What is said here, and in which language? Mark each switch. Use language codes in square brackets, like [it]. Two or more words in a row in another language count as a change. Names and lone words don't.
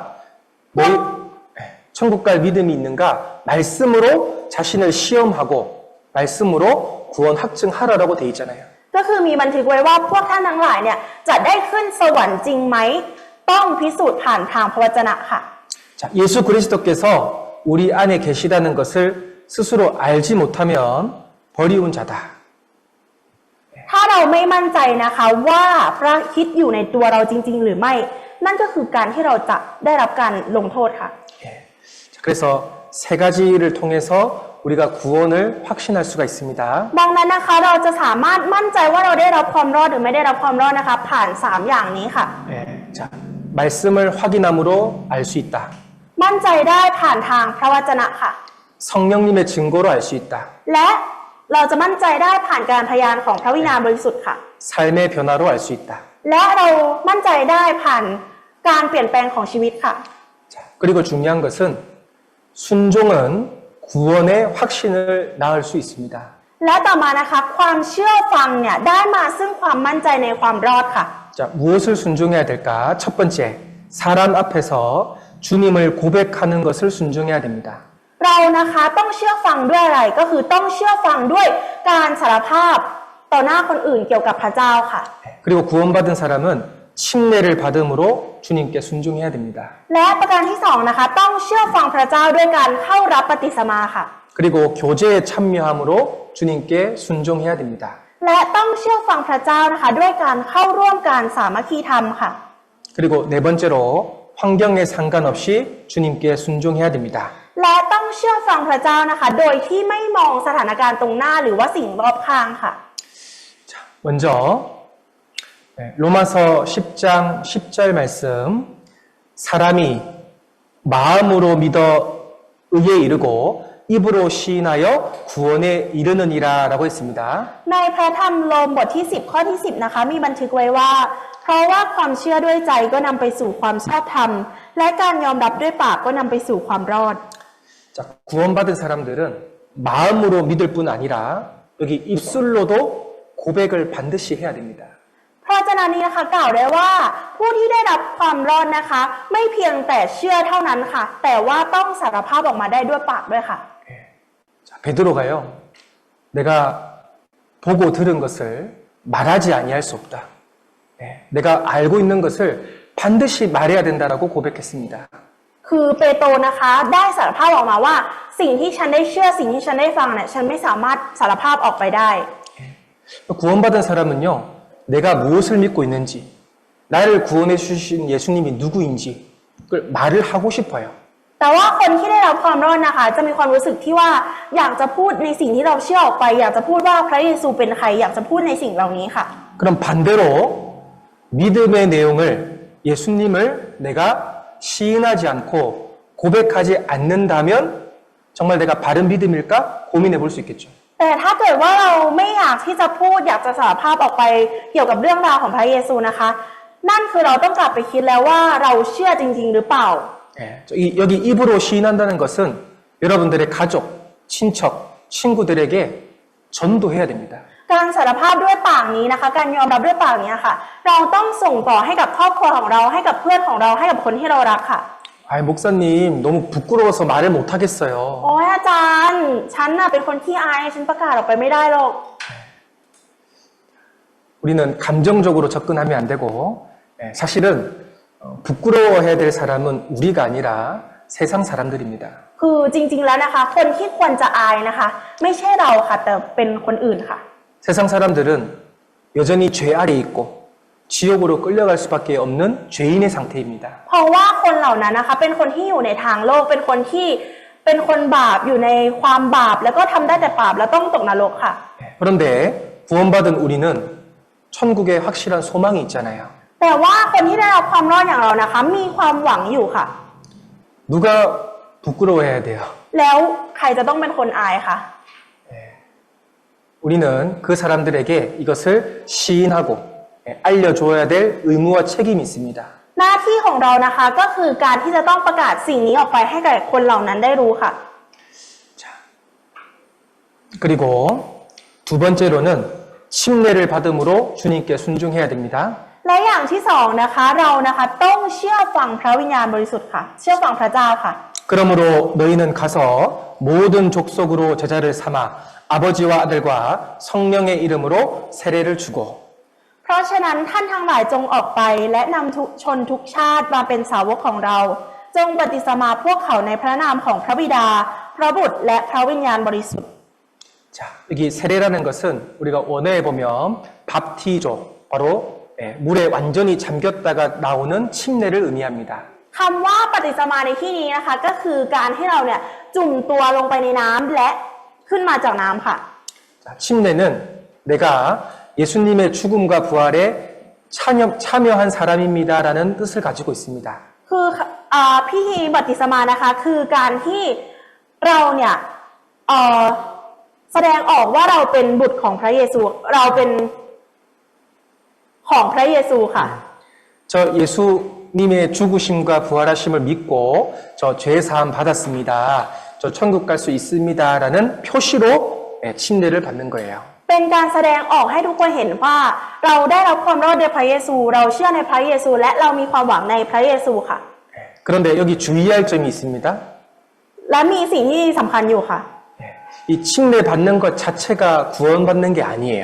[ko] 천국 갈 믿음이 있는가? 말씀으로 자신을 시험하고 말씀으로 구원 확증하라라고 돼 있잖아요. [th] ก็คือมีบันทึกไว้ว่าพวกท่านทั้งหลายเนี่ยจะได้ขึ้นสวรรค์จริงไหมต้องพิสูจน์ผ่านทางพระวจนะค่ะ [ko] 자, 예수 그리스도께서 우리 안에 계시다는 것을 스스로 알지 못하면 버리운 자다. [th] ถ้าเราไม่มั่นใจนะคะว่าพระคริสต์อยู่ในตัวเราจริงๆหรือไม่ นั่นก็คือการที่เราจะได้รับการลงโทษค่ะ [ko] 예. 자, 그래서 세 가지를 통해서 우리가 구원을 확신할 수가 있습니다. [th] ดังนั้นนะคะเราจะสามารถมั่นใจว่าเราได้รับความรอดหรือไม่ได้รับความรอดนะคะผ่าน3อย่างนี้ค่ะ [ko] 예. 자, 말씀을 확인함으로 알 수 있다. [th] มั่นใจได้ผ่านทางพระวจนะค่ะ [ko] 성령님의 증거로 알 수 있다. [th] และเราจะมั่นใจได้ผ่านการพยานของพระวิญญาณบริสุทธิ์ค่ะ [ko] 삶의 변화로 알 수 있다. [th] และเรามั่นใจได้ผ่านการเปลี่ยนแปลงของชีวิตค่ะ [ko] 자, 그리고 중요한 것은 순종은 구원의 확신을 낳을 수 있습니다. [th] และต่อมานะคะความเชื่อฟังเนี่ยได้มาซึ่งความมั่นใจในความรอดค่ะ [ko] 자, 무엇을 순종해야 될까? 첫 번째, 사람 앞에서 주님을 고백하는 것을 순종해야 됩니다. [th] เรานะคะต้องเชื่อฟังด้วยอะไรก็คือต้องเชื่อฟังด้วยการสารภาพต่อหน้าคนอื่นเกี่ยวกับพระเจ้าค่ะ [ko] 그리고 구원받은 사람은 침례를 받음으로 주님께 순종해야 됩니다. [th] และประการที่2นะคะต้องเชื่อฟังพระเจ้าด้วยการเข้ารับปฏิสมาค่ะ [ko] 그리고 교제에 참여함으로 주님께 순종해야 됩니다. [th] และต้องเชื่อฟังพระเจ้านะคะด้วยการเข้าร่วมการสามัคคีธรรมค่ะ [ko] 그리고 네 번째로 환경에 상관없이 주님께 순종해야 됩니다. [th] และต้องเชื่อฟังพระเจ้านะคะโดยที่ไม่มองสถานการณ์ตรงหน้าหรือว่าสิ่งรอบข้างค่ะ [ko] 자, 먼저 로마서 10장 10절 말씀 사람이 마음으로 믿어 의에 이르고 입으로 시인하여 구원에 이르느니라 라고 했습니다. [th] ในพระธรรมโรมบทที่10ข้อที่10นะคะมีบันทึกไว้ว่าเพราะว่าความเชื่อด้วยใจก็นำไปสู่ความชอบธรรมและการยอมรับด้วยปากก็นำไปสู่ความรอด [ko] 자, 구원받은 사람들은 마음으로 믿을 뿐 아니라 여기 입술로도 고백을 반드시 해야 됩니다. [th] เพราะฉะนั้นนี้นะคะกล่าวได้ว่าผู้ที่ได้รับความรอดนะคะ ไม่เพียงแต่เชื่อเท่านั้นค่ะ แต่ว่าต้องสารภาพออกมาได้ด้วยปากด้วยค่ะ [ko] 자, 베드로가요. 내가 보고 들은 것을 말하지 아니할 수 없다. 내가 알고 있는 것을 반드시 말해야 된다라고 고백했습니다. [th] คือเปโตรนะคะได้สารภาพออกมาว่าสิ่งที่ฉันได้เชื่อสิ่งที่ฉันได้ฟังเนี่ยฉันไม่สามารถสารภาพออกไปได้ [ko] 구원받은 사람은요. 내가 무엇을 믿고 있는지 나를 구원해 주신 예수님이 누구인지 그걸 말을 하고 싶어요. [th] แต่ว่าคนที่ได้รับความรอดนะคะจะมีความรู้สึกที่ว่าอยากจะพูดในสิ่งที่เราเชื่อออกไปอยากจะพูดว่าพระเยซูเป็นใครอยากจะพูดในสิ่งเหล่านี้ค่ะ [ko] 그럼 반대로 믿음의 내용을 예수님을 내가 시인하지 않고 고백하지 않는다면 정말 내가 바른 믿음일까 고민해 볼 수 있겠죠. [th] แต่ถ้าเกิดว่าเราไม่อยากที่จะพูดอยากจะสารภาพออกไปเกี่ยวกับเรื่องราวของพระเยซูนะคะ นั่นคือเราต้องกลับไปคิดแล้วว่าเราเชื่อจริงๆหรือเปล่า [ko] 여기 입으로 시인한다는 것은 여러분들의 가족, 친척, 친구들에게 전도해야 됩니다. [th] การสารภาพด้วยปากนี้นะคะการยอมรับด้วยปากนี้ค่ะเราต้องส่งต่อให้กับครอบครัวของเราให้กับเพื่อนของเราให้กับคนที่เรารักค่ะ [ko] 목사님 너무 부끄러워서 말을 못하겠어요. [th] โอ้ยอาจารย์ฉันน่ะเป็นคนขี้อายฉันประกาศออกไปไม่ได้หรอก [ko] 우리는 감정적으로 접근하면 안 되고 사실은 부끄러워해야 될 사람은 우리가 아니라 세상 사람들입니다. [th] คือจริงๆแล้วนะคะ คนที่ควรจะอายนะคะ ไม่ใช่เราค่ะ แต่เป็นคนอื่นค่ะ [ko] 세상 사람들은 여전히 죄 아래 있고 지옥으로 끌려갈 수밖에 없는 죄인의 상태입니다. [th] เพราะว่าคนเหล่านั้นนะคะ เป็นคนที่อยู่ในทางโลก เป็นคนที่เป็นคนบาปอยู่ในความบาป แล้วก็ทำได้แต่บาปแล้วต้องตกนรกค่ะ [ko] 그런데 구원받은 우리는 천국에 확실한 소망이 있잖아요. [th] แต่ว่าคนที่ได้รับความรอดอย่างเรานะคะ มีความหวังอยู่ค่ะ [ko] 누가 부끄러워해야 돼요? [th] แล้วใครจะต้องเป็นคนอายคะ [ko] 우리는 그 사람들에게 이것을 시인하고 알려줘야 될 의무와 책임이 있습니다. [th] หน้าที่ของเรานะคะก็คือการที่จะต้องประกาศสิ่งนี้ออกไปให้กับคนเหล่านั้นได้รู้ค่ะ [ko] 그리고 두 번째로는 침례를 받음으로 주님께 순종해야 됩니다. [th] และอย่างที่สองนะคะเรานะคะต้องเชื่อฟังพระวิญญาณบริสุทธิ์ค่ะ เชื่อฟังพระเจ้าค่ะ [ko] 그러므로 너희는 가서 모든 족속으로 제자를 삼아 아버지와 아들과 성령의 이름으로 세례를 주고 [th] เพราะฉะนั้นท่านทั้งหลายจงออกไปและนำทุกชนทุกชาติมาเป็นสาวกของเรา จงบัพติศมาพวกเขาในพระนามของพระบิดา พระบุตรและพระวิญญาณบริสุทธิ์ [ko] 자, 여기 세례라는 것은 우리가 원어에 보면 밥티조, 바로 물에 완전히 잠겼다가 나오는 침례를 의미합니다. [th] คำว่าปฏิสมาในที่นี้นะคะก็คือการที่เราเนี่ยจุ่มตัวลงไปในน้ำและขึ้นมาจากน้ำค่ะ [ko] 자, 침례는 내가 예수님의 죽음과 부활에 참여한 사람입니다라는 뜻을 가지고 있습니다. [th] คือพิธีบัพติศมานะคะคือการที่เราเนี่ยแสดงออกว่าเราเป็นบุตรของพระเยซูเราเป็นของพระเยซูค่ะ [ko] 저 예수님의 죽으심과 부활하심을 믿고 저 죄사함 받았습니다. 저 천국 갈 수 있습니다라는 표시로 침례를 받는 거예요. [th] เป็นการแสดงออกให้ทุกคนเห็นว่าเราได้รับความรอดในพระเยซู เราเชื่อในพระเยซู และเรามีความหวังในพระเยซูค่ะ [ko] 그런데 여기 주의할 점이 있습니다. [th] และมีสิ่งที่สำคัญอยู่ค่ะ [ko] 이 침례 받는 것 자체가 구원받는 게 아니에요.